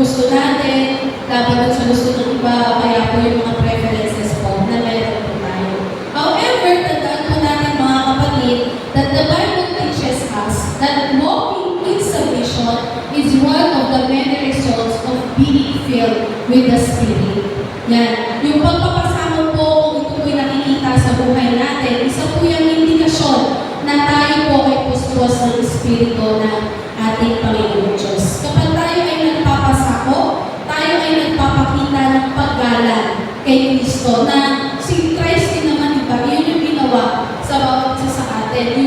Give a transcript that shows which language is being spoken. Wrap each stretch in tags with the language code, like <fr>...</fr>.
<tl>natin laban sa gusto ng iba, kaya po yung mga preferences po na meron po tayo.</tl> <en>However,</en> <tl>tandaan po natin mga kapatid,</tl> <en>that the Bible teaches us that walking in submission is one of the many results of being filled with the Spirit.</en> <tl>Yan. Yung pagpapasama po, kung ito po'y nakikita sa buhay natin, isa po yung indikasyon na tayo po ay puspos ng Espiritu ng ating Panginoon Diyos. Kapag tayo ay nagpapasako, tayo ay nagpapakita ng paggalang kay Kristo na si Christ din naman, diba, yun yung ginawa sa bawat isa sa atin.</tl>